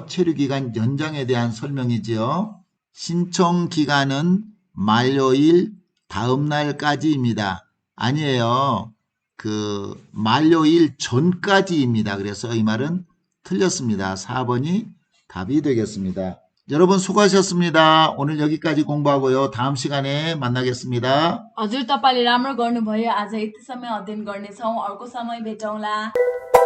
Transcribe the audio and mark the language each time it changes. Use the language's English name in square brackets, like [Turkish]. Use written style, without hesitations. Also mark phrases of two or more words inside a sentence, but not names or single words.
[Korean] 체류기간 연장에 대한 설명이지요. 신청기간은 만료일 다음 날까지입니다. 아니에요. 만료일 전까지입니다. 그래서 이 말은 틀렸습니다. 4번이 답이 되겠습니다. 여러분 수고하셨습니다. 오늘 여기까지 공부하고요. 다음 시간에 만나겠습니다. [Nepali] हजुर, तपाईँले राम्रो गर्नुभयो। आज यति समय अध्ययन गर्नेछौँ। अर्को समय भेटौँला।